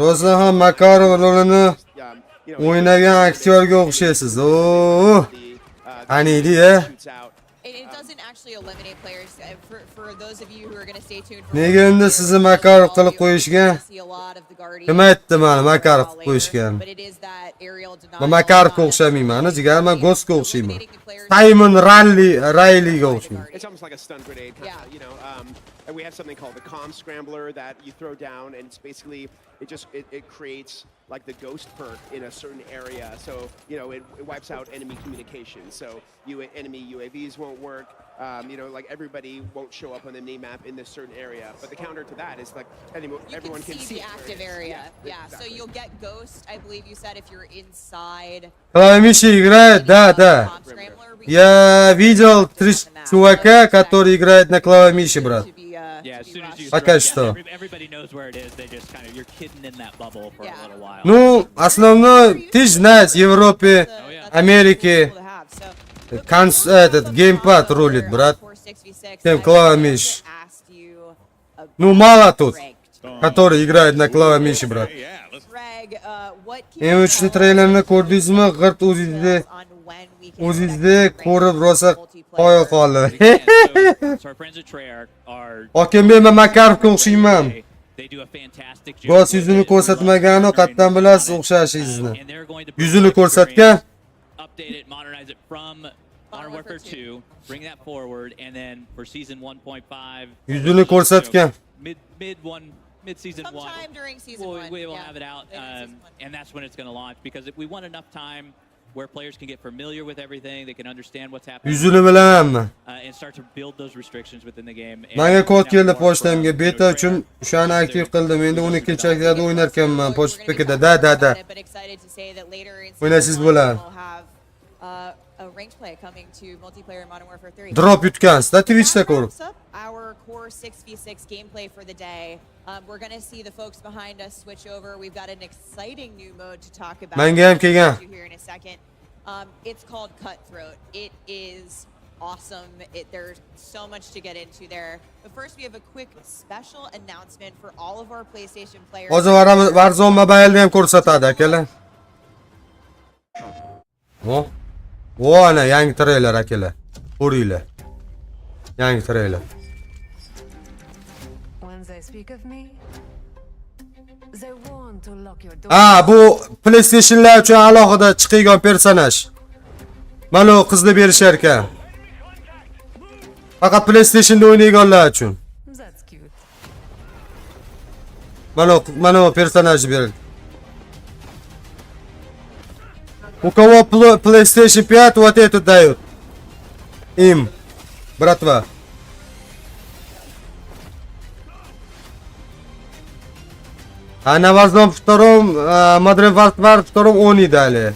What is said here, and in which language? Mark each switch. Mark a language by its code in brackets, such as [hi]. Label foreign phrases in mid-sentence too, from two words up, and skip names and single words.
[uz] Ro'za ham Makarov rolini [en] You know, [uz] o'ynagan aktyorga o'xshaysiz. Oo. Qaniydi-ya? [en] shoots out. It doesn't actually eliminate players. For those of you who are going to stay tuned for [uz] Nega endi sizni Makarov qilib qo'yishgan? [en] see a lot of the Guardian. [uz] Kim aytdi mani Makarov qilib qo'yishgan? [en] But it is that aerial denial. [uz] Men Makarovga o'xshamayman, jigar, men Ghostga o'xshayman. Simon Rayliga o'xshayman. [en] It's almost like a stun grenade, kinda, you know. And we have something called the comm scrambler that you throw down, and it's basically it creates like the ghost perk in a certain area. So you know it wipes out enemy communication. So enemy UAVs won't work. You know, like everybody won't show up on the map in this certain area. But the counter to that is like everyone can see the active area. Yeah, so exactly. you'll get ghost, I believe you said, if you're inside. [ru] Клавиши играет, да. [en] Comm scrambler, we [ru] Я видел 3 чувака, которые играют на клавиши, брат. [en] to be, Yeah, as soon as you [ru] Пока [en] throw it [ru] что. [en] down, everybody knows where it is. They just kind of, you're kidding in that bubble for a little while. [ru] Ну, основной, ты же знаешь, в Европе, Америке, этот геймпад рулит, брат. Тем клавиши. Ну, мало тут, которые играют на клавиши, брат. [uz] MW3 treylerini ko'rdingizmi? G'irt o'zingizda ko'rib rosa qoyil qoldi. [en] So our friends at Treyarch are [uz] Hokimbe men Makarovga o'xshayman. [en] they do a fantastic job. [uz] G'oz yuzini ko'rsatmagani qayerdan bilasiz o'xshashingizni? Yuzini ko'rsatgan. [en] Update it, modernize it from Modern Warfare 2, bring that forward, and then for season 1.5, [uz] Yuzini ko'rsatgan. [en] mid season one, sometime during season one. we will have it out, and that's when it's going to launch. Because if we want enough time where players can get familiar with everything, they can understand what's happening, [uz] Yuzini bilamanmi? [en] And start to build those restrictions within the game. [uz] Menga kod keldi pochtamga, beta uchun o'shani aktiv qildim. Endi uni kechagida o'ynar ekanman pochtpikida. Da. [en] But excited to say that later in [uz] O'ynaysiz [en] season [uz] bo'ladi. [en] one, we'll have a ranked play coming to multiplayer in Modern Warfare 3. [uz] Drop yutgansiz-da Twitchda ko'rib. [en] That wraps up our core 6v6 gameplay for the day. We're going to see the folks behind us switch over. We've got an exciting new mode to talk about. [uz] Menga ham kelgan. [en] Here in a second. It's called Cutthroat. It is awesome. There's so much to get into there. But first, we have a quick special announcement for all of our PlayStation players. [uz] Hozir Warzone mobilda ham ko'rsatadi akalar. Vo ana yangi treyler akalar. Ko'ringlar. Yangi treyler. [en] When they speak of me, they want to lock your door. [uz] Bu PlayStation'lar uchun alohida chiqadigan personaj. Mana u qizni berishar ekan. Faqat PlayStation'da o'ynaydiganlar uchun. [en] That's cute. [uz] Mana u personaj berildi. [ru] У кого PlayStation 5, вот эту дают. Им, братва. А на Warzone 2, Modern Warfare 2 он и дали.